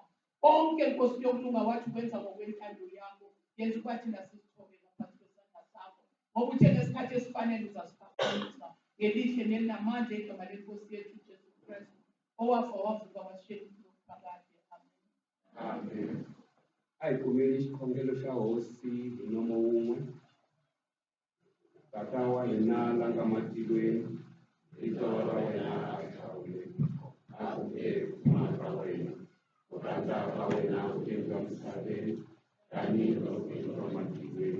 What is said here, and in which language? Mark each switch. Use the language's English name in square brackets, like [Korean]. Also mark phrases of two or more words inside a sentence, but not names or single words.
[Zulu] Konke Nkosi yokulunga wathi ukwenza ngokwentando yakho. Yenza ukuba thina sizithobe ngaphansi kwesandla sakho. ngoba uthe ngesikhathi esifanele uzasiphakamisa ngelihle nelinamandla igama lenkosi yethu uJesu Kristu owafa wavuka washiya phakade. Amen. [Tsonga] Ayikumele xikhongelo xa hosi hi nomo wun'we. Tata wa hina la nga matilweni, vito ra wena a ri hlawuleki. A ku nge kuma ka wena, ku rhandza ka wena ku endliwa misaveni, tanihiloko endliwa matilweni.